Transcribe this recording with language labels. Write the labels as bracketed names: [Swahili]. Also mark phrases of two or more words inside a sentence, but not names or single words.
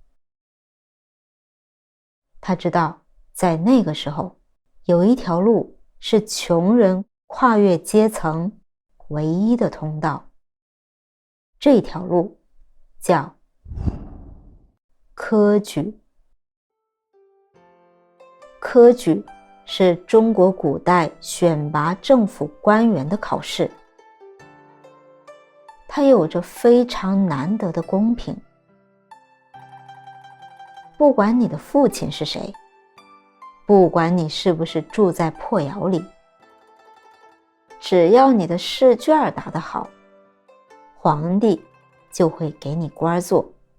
[Chinese] 他知道在那個時候，有一條路是窮人跨越階層唯一的通道，這條路叫科舉。科舉是中國古代選拔政府官員的考試，它有着非常難得的公平。不管你的父親是誰，不管你是不是住在破窑裡，只要你的試卷答得好，皇帝就會給你官做。